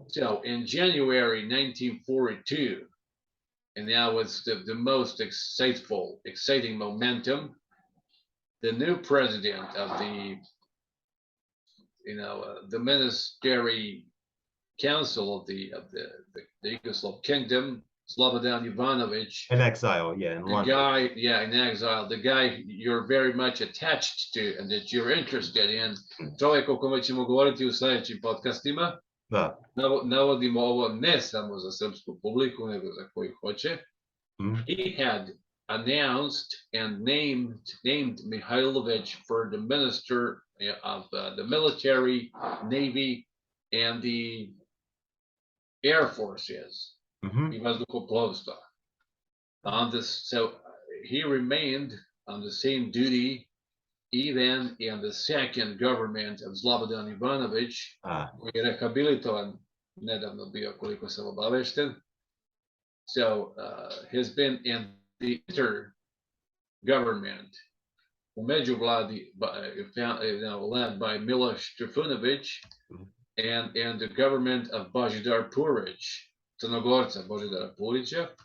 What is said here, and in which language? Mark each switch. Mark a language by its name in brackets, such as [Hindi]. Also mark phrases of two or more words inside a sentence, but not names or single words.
[English] So in January 1942, and now it's the most exciting momentum, the new president of the Ministry Council of the Yugoslav Kingdom, Slobodan Ivanovic. In exile, yeah, in The London. guy, yeah, in exile, the guy you're very much attached to and that you're interested in. [Serbian] Čovjek o kome ćemo govoriti u sljedećim podcastima. Da. Navodimo ovo ne samo za srpsku publiku, nego za koji hoće. [English] He had announced and named Mihailovic for the minister of the military, navy, and the air forces. [Serbian] I vazduhoplovstva. [English] So he remained on the same duty even in the second government of Slobodan Ivanovic, [Serbian] koji je rehabilitovan nedavno bio, koliko sam obavešten. [English] So has been in the inter-government [Serbian] u međuvladi [English] led by Miloš Trifunovic and the government of Božidar Purić, [Serbian] Crnogorca Božidara Purića.